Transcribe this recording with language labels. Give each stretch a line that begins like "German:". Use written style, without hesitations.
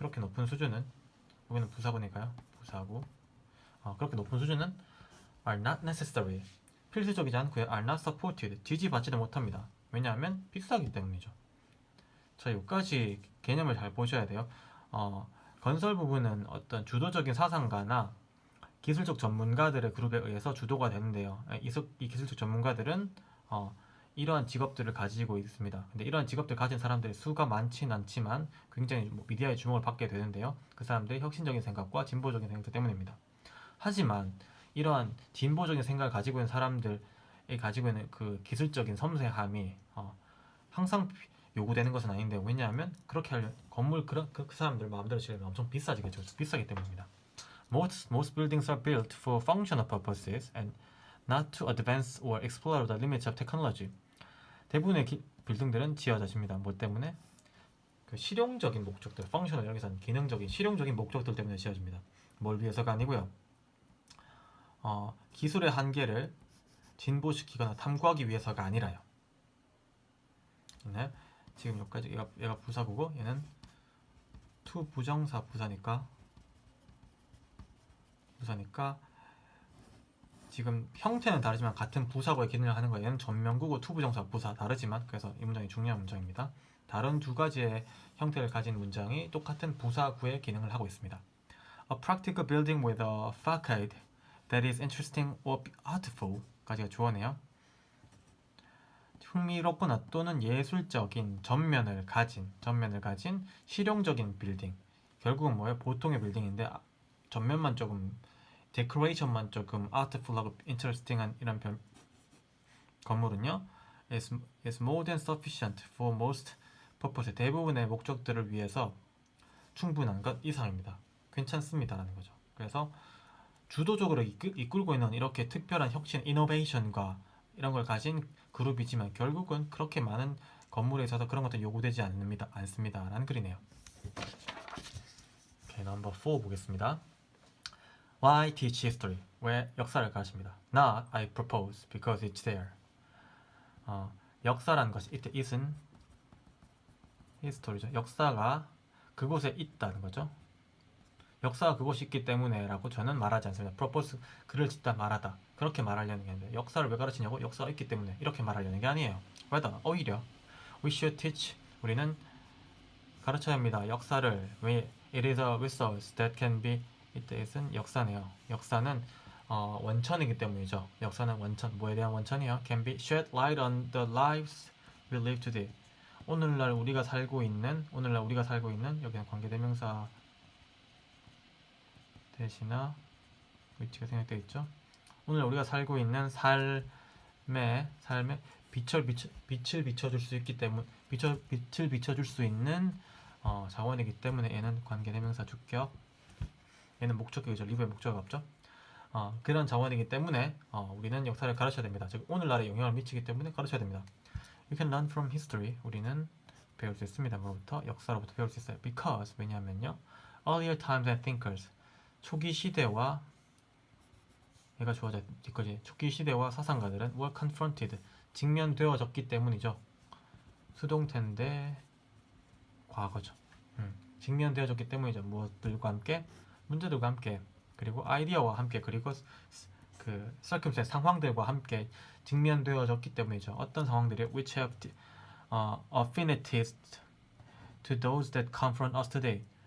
Korean: 그렇게 높은 수준은, 여기는 부사고니까요. 부사고. 그렇게 높은 수준은
English: are not necessary,
Korean: 필수적이지 않고요.
English: are not supported,
Korean: 지지받지도 못합니다. 왜냐하면 비싸기 때문이죠. 자, 여기까지 개념을 잘 보셔야 돼요. 건설 부분은 어떤 주도적인 사상가나 기술적 전문가들의 그룹에 의해서 주도가 되는데요. 이 기술적 전문가들은 이러한 직업들을 가지고 있습니다. 근데 이러한 직업들 가진 사람들의 수가 많진 않지만 굉장히 미디어의 주목을 받게 되는데요. 그 사람들의 혁신적인 생각과 진보적인 생각 때문입니다. 하지만 이러한 진보적인 생각을 가지고 있는 사람들이 가지고 있는 그 기술적인 섬세함이 항상 요구되는 것은 아닌데, 왜냐하면 그렇게 하려면 건물 그 사람들 마음대로 지으면 엄청 비싸지겠죠. 비싸기 때문입니다.
English: Most buildings are built for functional purposes and not to advance or explore the limits of technology.
Korean: 대부분의 빌딩들은 지어져집니다. 뭐 때문에? 그 실용적인 목적들, functional 여기서는 기능적인 실용적인 목적들 때문에 지어집니다. 뭘 위해서가 아니고요. 기술의 한계를 진보시키거나 탐구하기 위해서가 아니라요. 네? 지금 여기까지 얘가 부사고고 얘는 to 부정사 부사니까 지금 형태는 다르지만 같은 부사구의 기능을 하는 거예요. 얘는 전면구고 투부정사 부사 다르지만 그래서 이 문장이 중요한 문장입니다. 다른 두 가지의 형태를 가진 문장이 똑같은 부사구의 기능을 하고 있습니다.
English: A practical building with a facade that is interesting or artful
Korean: 까지가 주어네요. 흥미롭거나 또는 예술적인 전면을 가진 실용적인 빌딩. 결국은 뭐예요? 보통의 빌딩인데 전면만 조금 데코레이션만 조금 artful하고 interesting한 이런 건물은요
English: is more than sufficient for most purpose.
Korean: 대부분의 목적들을 위해서 충분한 것 이상입니다. 괜찮습니다라는 거죠. 그래서 주도적으로 이끌고 있는 이렇게 특별한 혁신, 이노베이션과 이런 걸 가진 그룹이지만 결국은 그렇게 많은 건물에 있어서 그런 것도 요구되지 않습니다. 라는 글이네요. 오케이, 넘버 4 보겠습니다.
English: Why teach history?
Korean: 왜 역사를 가르칩니다.
English: Not I propose because it's there.
Korean: 역사라는 것이 이때 it은 history죠. 역사가 그곳에 있다는 거죠. 역사가 그곳이 있기 때문에 라고 저는 말하지 않습니다. propose, 글을 짓다 말하다. 그렇게 말하려는 게 아니라 역사를 왜 가르치냐고? 역사가 있기 때문에 이렇게 말하려는 게 아니에요. rather, 오히려
English: we should teach,
Korean: 우리는 가르쳐야 합니다. 역사를 왜
English: it is a resource that can be,
Korean: 이때는 역사네요. 역사는 원천이기 때문이죠. 역사는 원천, 뭐에 대한 원천이요?
English: can be shed light on the lives we live today.
Korean: 오늘날 우리가 살고 있는 여기는 관계대명사 대신나 위치가 생략되어 있죠. 오늘 우리가 살고 있는 삶에 빛을 비춰줄 수 있기 때문에 빛을 비춰줄 수 있는 자원이기 때문에 얘는 관계대명사 주격, 얘는 목적격이죠. 리브의 목적어가 없죠. 그런 자원이기 때문에 우리는 역사를 가르쳐야 됩니다. 즉 오늘날에 영향을 미치기 때문에 가르쳐야 됩니다.
English: You can learn from history.
Korean: 우리는 배울 수 있습니다. 뭐로부터? 역사로부터 배울 수 있어요. Because, 왜냐하면요,
English: earlier times and thinkers,
Korean: 초기 시대와 얘가 주어져 뒤까지 초기 시대와 사상가들은
English: were confronted,
Korean: 직면되어졌기 때문이죠. 수동태인데 과거죠. 직면되어졌기 때문이죠. 무엇들과 함께? 문제들과 함께, 그리고 아이디어와 함께, 그리고 그 circumstance, 상황들과 함께 직면되어졌기 때문이죠. 어떤 상황들이
English: which have affinities to those that confront us today.